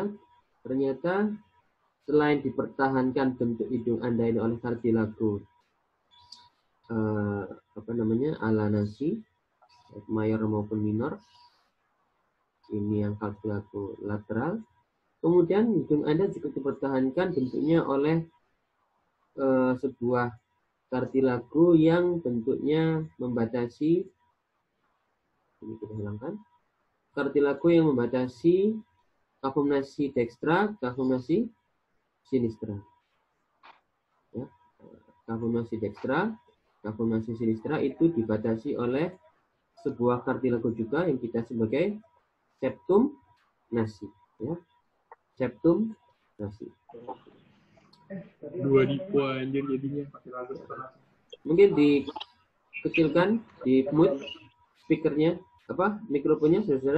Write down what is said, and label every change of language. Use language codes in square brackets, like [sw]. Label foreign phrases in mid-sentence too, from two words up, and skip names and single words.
[id] Ternyata selain dipertahankan bentuk hidung Anda ini oleh kartilago alanasi, mayor maupun minor, ini yang kartilago lateral. Kemudian hidung Anda juga dipertahankan bentuknya oleh sebuah kartilago yang bentuknya membatasi, ini kita hilangkan, kartilago yang membatasi kavumnasi dekstra, kavumnasi sinistra. Ya, kavumnasi dekstra, kavumnasi sinistra itu dibatasi oleh sebuah kartilago juga yang kita sebagai septum nasi. Ya, septum nasi. Dua dipo anjir jadinya. Mungkin dikecilkan, di mute speakernya, mikrofonnya, saudara.